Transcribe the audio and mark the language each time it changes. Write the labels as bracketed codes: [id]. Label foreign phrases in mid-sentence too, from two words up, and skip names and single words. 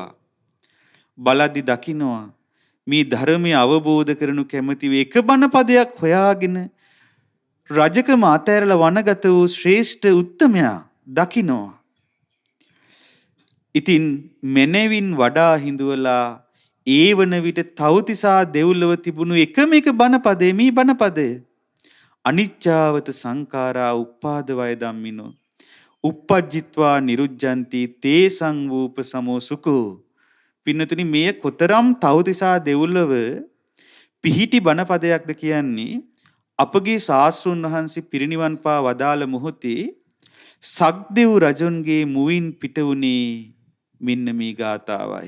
[si] බලද්දි දකින්නවා මේ ධර්මය අවබෝධ කරනු කැමැති එක බණපදයක් හොයාගෙන රජකම අතහැරලා වනගත වූ ශ්‍රේෂ්ඨ උත්තමයා දකින්නවා. ඉතින් මෙනෙවින් වඩා හිඳුවලා ඒ වන විට තවතිසා දෙව්ලොව තිබුණු එකම එක බණපදේ මේ බණපදය. [pi] අනිච්චාවත සංඛාරා උප්පාද වය ධම්මිනෝ uppajjitva niruddhanti තේසං වූප සමෝ සුඛෝ. [si] පින්නතුනි මේ කොතරම් තවතිසා දෙව්ලොව පිහිටි බණපදයක්ද කියන්නේ අපගේ ශාස්ත්‍රුන් වහන්සේ පිරිනිවන් පා වදාළ මොහොතේ සක්දෙව් රජුන්ගේ මුවින් පිට වුණේ මෙන්න මේ ගාථාවයි.